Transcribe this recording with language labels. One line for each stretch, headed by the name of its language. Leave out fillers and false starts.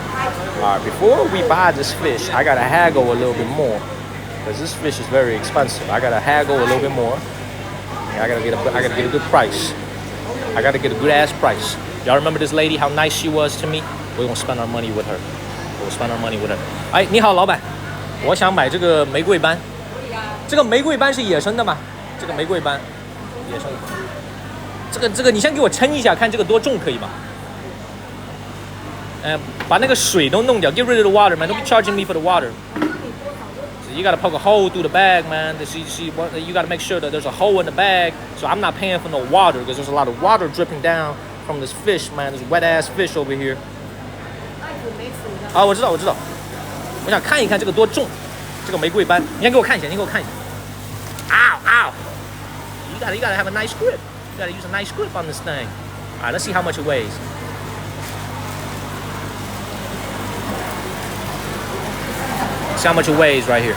English: All right, before we buy this fish, I got to haggle a little bit more. Because this fish is very expensive. I got to haggle a little bit more. I gotta get a good price. I gotta get a good ass price. Y'all remember this lady? How nice she was to me? We're gonna spend our money with her. We'll spend our money with her.
Chinese: 哎，你好，老板，我想买这个玫瑰斑。这个玫瑰斑是野生的吗？这个玫瑰斑，野生的。这个，你先给我称一下，看这个多重可以吗？把那个水都弄掉
English: ，Get rid of the water, man. Don't be charging me for the water. You gotta poke a hole through the bag, man. You gotta make sure that there's a hole in the bag. So I'm not paying for no water because there's a lot of water dripping down from this fish, man. This wet ass fish over here.
Chinese: 啊，我知道。我想看一看这个多重，这个玫瑰斑。你先给我看一下，Ow!
English: You gotta have a nice grip. You gotta use a nice grip on this thing. All right, let's see how much it weighs. See how much it weighs right here.